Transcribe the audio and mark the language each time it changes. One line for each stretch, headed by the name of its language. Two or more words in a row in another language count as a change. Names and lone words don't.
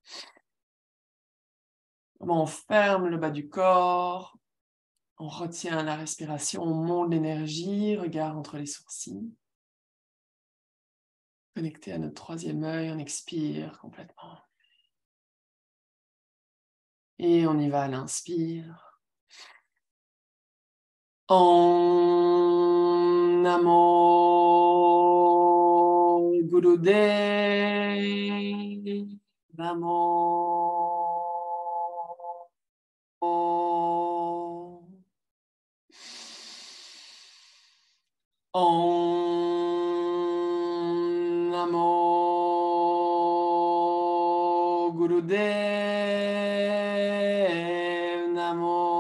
French: On ferme le bas du corps. On retient la respiration. On monte l'énergie. Regard entre les sourcils. Connecté à notre troisième œil. On expire complètement. Et on y va à l'inspire.
Sanskrit: Om Namo Gurudev Namo. Om Namo Gurudev Namo.